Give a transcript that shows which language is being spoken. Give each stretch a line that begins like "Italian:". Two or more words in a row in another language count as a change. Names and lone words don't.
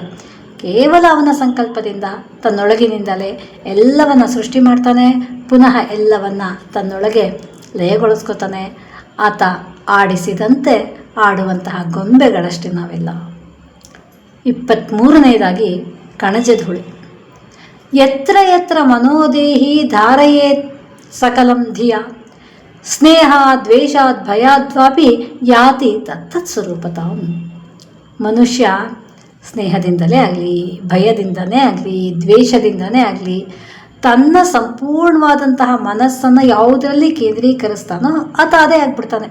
Kannada: ಕೇವಲ ಅವನ ಸಂಕಲ್ಪದಿಂದ ತನ್ನೊಳಗಿನಿಂದಲೇ ಎಲ್ಲವನ್ನು ಸೃಷ್ಟಿ ಮಾಡ್ತಾನೆ. ಪುನಃ ಎಲ್ಲವನ್ನು ತನ್ನೊಳಗೆ ಲಯಗೊಳಿಸ್ಕೊತಾನೆ. ಆತ ಆಡಿಸಿದಂತೆ ಆಡುವಂತಹ ಗೊಂಬೆಗಳಷ್ಟೇ ನಾವೆಲ್ಲ. 23ನೇದಾಗಿ ಕಣಜಧೂಳಿ.
Sanskrit: ಯತ್ರ ಯತ್ರ ಮನೋದೇಹಿ ಧಾರಯೇತ್ ಸಕಲಂ ಧಿಯ ಸ್ನೇಹ ದ್ವೇಷಾದ್ ಭಯಾದ್ವಾಪಿ ಯಾತಿ ತತ್ತತ್ ಸ್ವರೂಪತಾಂ.
Kannada: ಮನುಷ್ಯ ಸ್ನೇಹದಿಂದಲೇ ಆಗಲಿ, ಭಯದಿಂದನೇ ಆಗಲಿ, ದ್ವೇಷದಿಂದನೇ ಆಗಲಿ ತನ್ನ ಸಂಪೂರ್ಣವಾದಂತಹ ಮನಸ್ಸನ್ನು ಯಾವುದರಲ್ಲಿ ಕೇಂದ್ರೀಕರಿಸ್ತಾನೋ ಆತ ಅದೇ ಆಗಿಬಿಡ್ತಾನೆ.